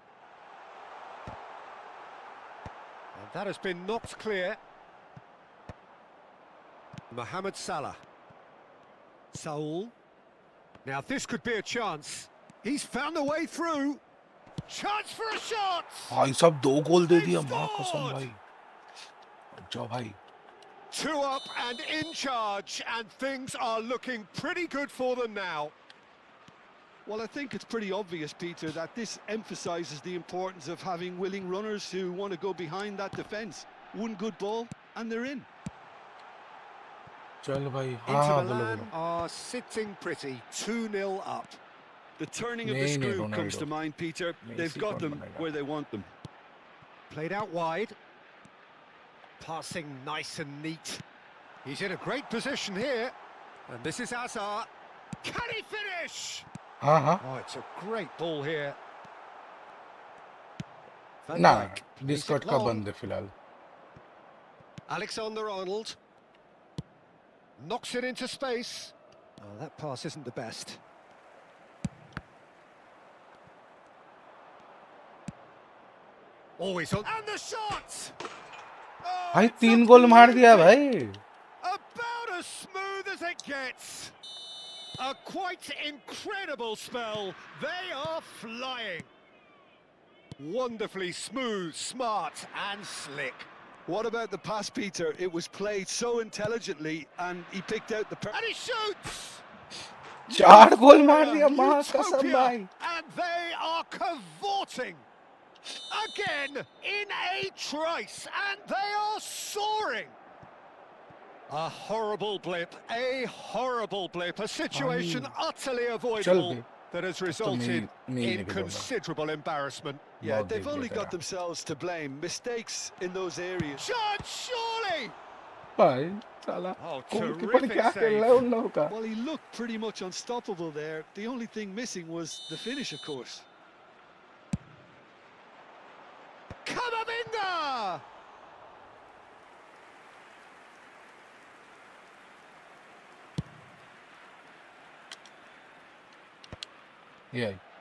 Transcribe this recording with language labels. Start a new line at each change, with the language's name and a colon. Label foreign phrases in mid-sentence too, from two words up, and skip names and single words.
English: And that has been knocked clear. Mohamed Salah. Saul. Now this could be a chance. He's found a way through. Chance for a shot!
Hindi: भाई सब दो गोल दे दिया माँ कसम भाई अच्छा भाई
English: 2 up and in charge, and things are looking pretty good for them now. Well, I think it's pretty obvious, Peter, that this emphasises the importance of having willing runners who want to go behind that defence. One good ball, and they're in.
Hindi: चल भाई हाँ
English: Inter
Hindi: हाँ बोलो
English: Milan
Hindi: बोलो
English: are sitting pretty, 2-0 up. The turning of the Nee, nee, screw comes Ronaldo. to mind, Peter. They've Messi got
Hindi: कौन
English: them
Hindi: बनेगा?
English: where they want them. Played out wide. Passing nice and neat. He's in a great position here. And this is Acer. Can he finish?
Hindi: हाँ हाँ
English: Oh, it's a great ball here. Van
Hindi: ना
English: Dijk.
Hindi: डिस्कॉर्ड का
English: long.
Hindi: बंद है फिलहाल
English: Alexander-Arnold. Knocks it into space. Oh, that pass isn't the best. Always on. And the shot! Oh,
Hindi: भाई
English: it's a
Hindi: 3 गोल मार दिया
English: beauty.
Hindi: भाई
English: About as smooth as it gets. A quite incredible spell. They are flying. Wonderfully smooth, smart and slick. What about the pass, Peter? It was played so intelligently, and he picked out the... And he shoots!
Hindi: 4 गोल मार दिया माँ कसम
English: Utopia,
Hindi: भाई
English: and they are cavorting again in a trice, and they are soaring. A horrible blip, a situation utterly
Hindi: चल
English: avoidable
Hindi: बे
English: that has
Hindi: तो
English: resulted
Hindi: मैं
English: in
Hindi: नहीं खेलूंगा
English: considerable embarrassment. Yeah,
Hindi: बहुत
English: they've
Hindi: देख
English: only
Hindi: लिया
English: got
Hindi: तेरा
English: themselves to blame. Mistakes in those areas. Chance, surely!
Hindi: भाई साला
English: Oh,
Hindi: गोलकीपर
English: terrific
Hindi: क्या खेल
English: save.
Hindi: रहा है उन लोगों का
English: Well, he looked pretty much unstoppable there. The only thing missing was the finish, of course. Camavinga!
Hindi: ये